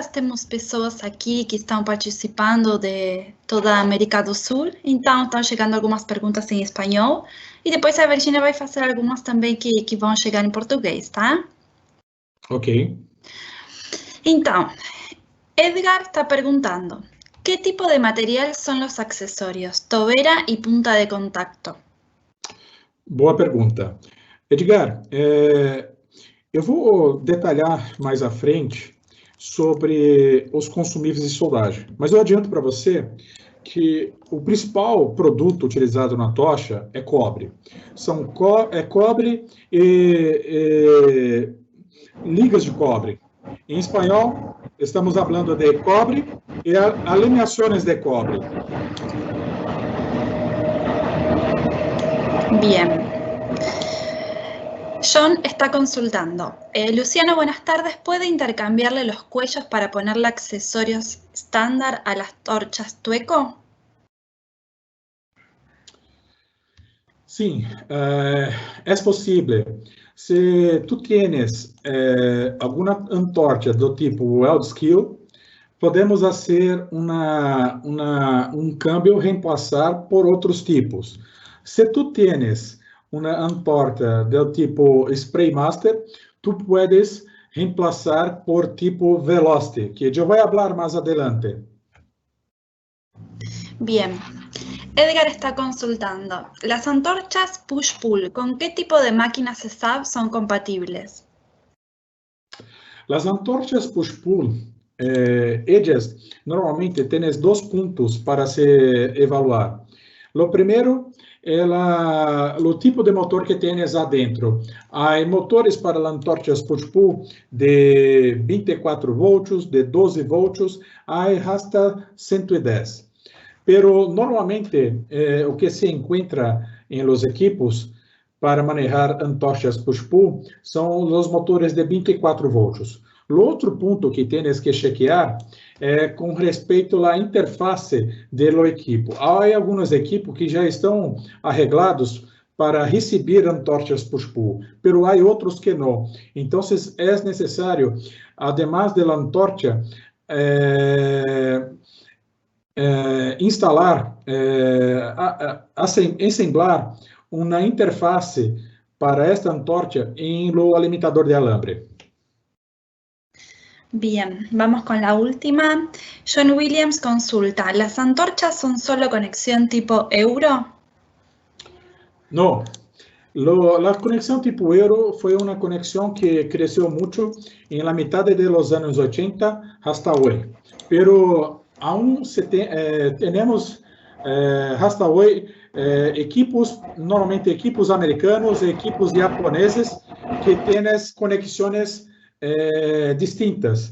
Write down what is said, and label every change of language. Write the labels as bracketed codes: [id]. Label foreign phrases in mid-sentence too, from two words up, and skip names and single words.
[pt] Temos pessoas aqui que estão participando de toda a América do Sul, então estão chegando algumas perguntas em espanhol e depois a Virginia vai fazer algumas também que vão chegar em português, tá? Ok. Então, Edgar está perguntando, [es] ¿qué tipo de material son los accesorios, tobera y punta de contacto? [pt] Boa pergunta. Edgar, eu vou detalhar mais à frente sobre os consumíveis de soldagem, mas eu adianto para você que o principal produto utilizado na tocha é cobre. É cobre e ligas de cobre. Em espanhol, estamos falando de cobre e alineações de cobre. [es] Bien. John está consultando. Luciano, buenas tardes. ¿Puede intercambiarle los cuellos para ponerle accesorios estándar a las torchas Tueco? [pt] Sim, é possível. Se [es] tu tienes [pt] alguma antorcha do tipo Weld Skill, podemos fazer um câmbio reemplaçar por outros tipos. Se [es] tu tienes [pt] uma antorcha do tipo Spray Master, [es] tu puedes [pt] reemplaçar por tipo Velocity, que eu vou falar mais adelante. [es] Bien. Edgar está consultando. Las antorchas push-pull, ¿con qué tipo de máquinas SAB son compatibles? Las antorchas push-pull, ellas normalmente tienes dos puntos para se evaluar. Lo primero [pt] é o tipo de motor [es] que tienes adentro. [pt] Há motores para antorchas push-pull de 24 volts, de 12 volts, há hasta 110. Pero normalmente o que se encontra [es] em los equipos [pt] para manejar antorchas push-pull são os motores de 24 volts. O outro ponto que [es] tienes que chequear [pt] é com respeito à interface do equipo. Há alguns equipos que já estão arreglados para receber antorchas push-pull, pero há outros que não. Então, é necessário, además da antorcha, instalar, ensamblar uma interface para esta antorcha [es] em lo alimentador de alambre. Bien, vamos con la última. John Williams consulta, ¿las antorchas son solo conexión tipo euro? No, la conexión tipo euro fue una conexión que creció mucho en la mitad de los años 80 hasta hoy, pero aún tenemos hasta hoy equipos, normalmente equipos americanos e equipos japoneses que tienen conexiones distintas.